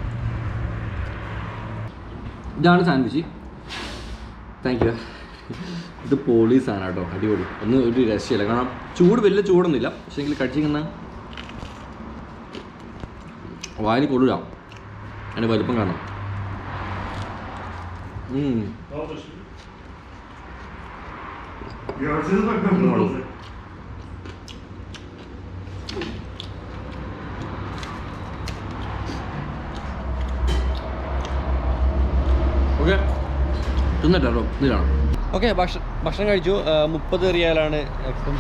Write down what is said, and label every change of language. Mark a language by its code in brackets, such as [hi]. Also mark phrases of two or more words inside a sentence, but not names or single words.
[ml] ഇതാണ് സാൻഡ്വിച്ച്. [en] thank you. [ml] ഇത് പോളീസാണ് കേട്ടോ, അടിപൊളി. ഒന്നും ഒരു രക്ഷയില്ല, കാരണം വലിയ ചൂടൊന്നുമില്ല. പക്ഷേ എങ്കിൽ കടിച്ചിരിക്കുന്ന വായിൽ കൊള്ളുക, അതിൻ്റെ വലുപ്പം കാണാം. [nl] Ja, het is ook een brood. [ml] ഓക്കെ, തിന്നിട്ടോ ഇതിലാണ്. ഓക്കെ, ഭക്ഷണം കഴിച്ചു. 30 റിയാലാണ് എക്സ്പെൻസ്.